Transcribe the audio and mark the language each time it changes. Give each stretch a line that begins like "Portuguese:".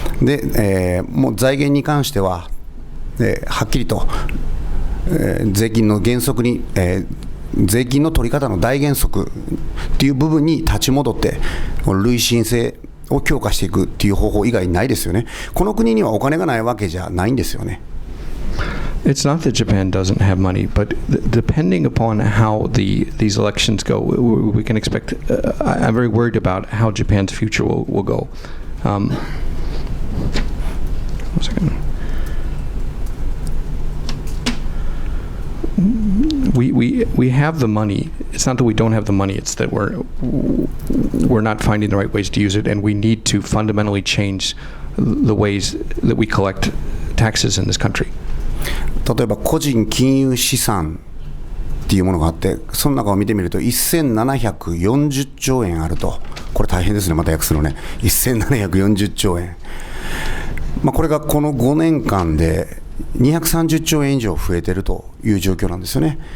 Japanese: で、もう財源に関しては、はっきりと、税金の原則に、税金の取り方の大原則っていう部分に立ち戻って、累進性を強化していくっていう方法以外ないですよね。この国にはお金がないわけじゃないんですよね。
English: It's not that Japan doesn't have money, but depending upon how these elections go, we can expect. I'm very worried about how Japan's future will go. One second. we have the money. It's not that we don't have the money. It's that we're not finding the right ways to use it, and we need to fundamentally change the ways that we collect taxes in this country.
Japanese: 例えば個人金融資産っていうものがあって、その中を見てみると1740兆円あると。これ大変ですね、また訳すのね。1740兆円、これがこの5年間で230兆円以上増えているという状況なんですよね。